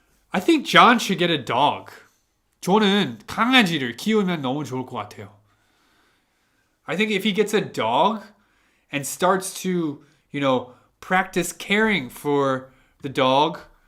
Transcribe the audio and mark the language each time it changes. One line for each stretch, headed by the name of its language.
English: I think John should get a dog.
Korean: 존은 강아지를 키우면 너무 좋을 것 같아요.
English: I think if he gets a dog and starts to, practice caring for the dog,